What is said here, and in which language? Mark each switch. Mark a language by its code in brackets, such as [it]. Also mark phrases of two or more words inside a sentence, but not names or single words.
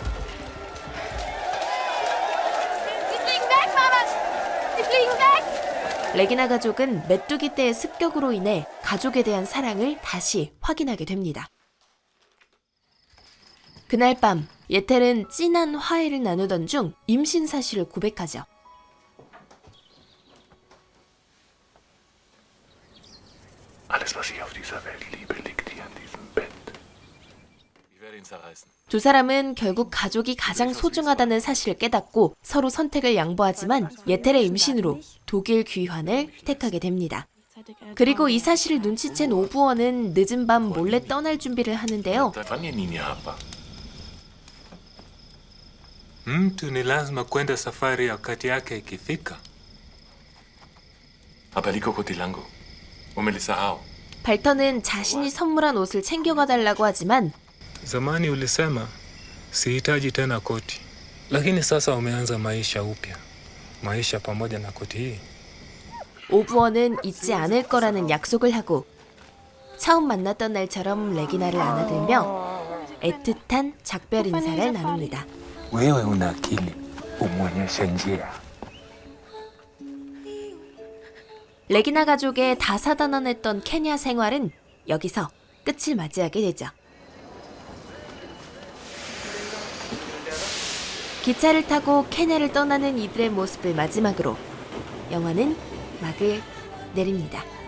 [ko] 레기나 가족은 메뚜기 떼의 습격으로 인해 가족에 대한 사랑을 다시 확인하게 됩니다. 그날 밤 예텔은 진한 화해를 나누던 중 임신 사실을 고백하죠. [de] Alles, was ich auf dieser Welt liebe, liegt hier in diesem Bett. Ich werde ihn zerreißen. [ko] 두 사람은 결국 가족이 가장 소중하다는 사실을 깨닫고 서로 선택을 양보하지만 예텔의 임신으로 독일 귀환을 택하게 됩니다. 그리고 이 사실을 눈치챈 오부어는 늦은 밤 몰래 떠날 준비를 하는데요. [sw] Mtu ni lazima kwenda safari wakati yake ikifika. Abaliko kotilango. Umelisahau. [ko] 발터는 자신이 선물한 옷을 챙겨가 달라고 하지만 [sw] Zamani ulisema sihitaji tena koti, lakini sasa umeanza maisha upya, maisha pamoja na koti hii. [ko] 오부어는 잊지 않을 거라는 약속을 하고 처음 만났던 날처럼 레기나를 안아들며 애틋한 작별 인사를 나눕니다. [sw] Wewe una akili, umuonyeshe njia. [ko] 레기나 가족의 다사다난했던 케냐 생활은 여기서 끝을 맞이하게 되죠. 기차를 타고 케냐를 떠나는 이들의 모습을 마지막으로 영화는 막을 내립니다.